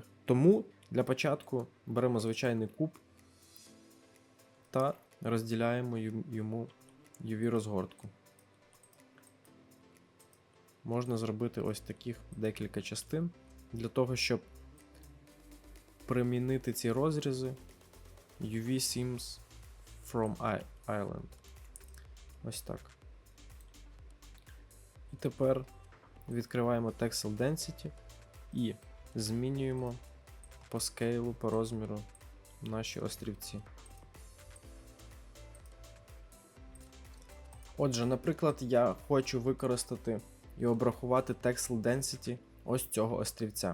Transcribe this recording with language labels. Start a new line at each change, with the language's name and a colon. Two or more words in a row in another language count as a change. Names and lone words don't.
Ukrainian: Тому для початку беремо звичайний куб та розділяємо йому UV-розгортку. Можна зробити ось таких декілька частин для того, щоб примінити ці розрізи
English: UV seams from island.
Ukrainian: Ось так. І тепер відкриваємо Texel Density і змінюємо по скейлу, по розміру наші острівці. Отже, наприклад, я хочу використати і обрахувати Texel Density ось цього острівця.